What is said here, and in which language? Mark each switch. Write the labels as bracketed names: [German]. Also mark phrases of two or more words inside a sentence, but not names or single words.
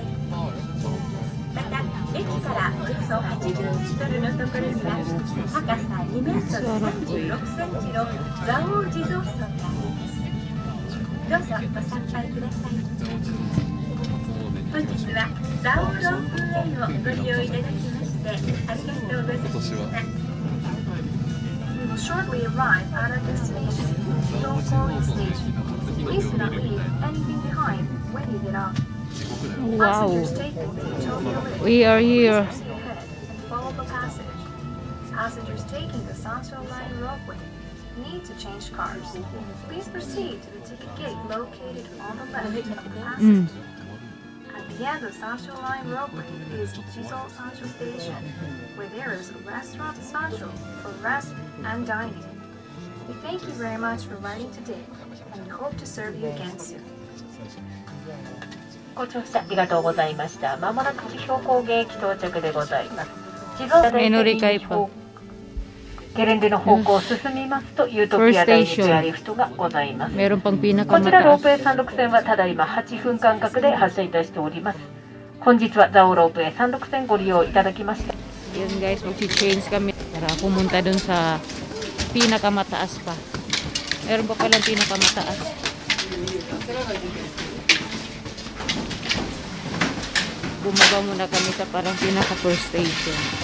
[Japanese] また、駅からおよそ80メートルのところには高さ2メートル36センチの蔵王地蔵尊があります。どうぞご参拝ください。本日は蔵王ロープウェイをご利用いただきましてありがとうございました。 [English] We will shortly arrive at our destination, Yokohama Station. Please do not leave anything behind when you get off. Wow! Passengers taking the Utopia Lift, We are here. proceed ahead and follow the passage. Passengers taking the Sancho Line Ropeway need to change cars. Please proceed to the ticket gate located on the left of the passage. At the end of Sancho Line Ropeway is Jizo Sancho Station, where there is a restaurant Sancho for rest and dining. We thank you very much for riding today, and we hope to serve you again soon. [Japanese] ご乗車ありがとうございました。まもなく地標高原駅到着でございます。地蔵 [Filipino] May乗り換えpa. [Japanese] ゲレンデの方向を進みますとユートピア第2チェアリフトがございます。 [Filipino] Meron pang [Japanese] こちらロー [Filipino] pinakamataas. [Japanese] プウェイ山麓線はただいま8分間隔で発車いたしております。本日は蔵王ロープウェイ山麓線ご利用いただきました。 [Filipino] Yun guys, mag-change kami para pumunta dun sa pinakamataas pa. Meron pa palang pinakamataas. Bumaba muna kami sa parang pinaka-first station.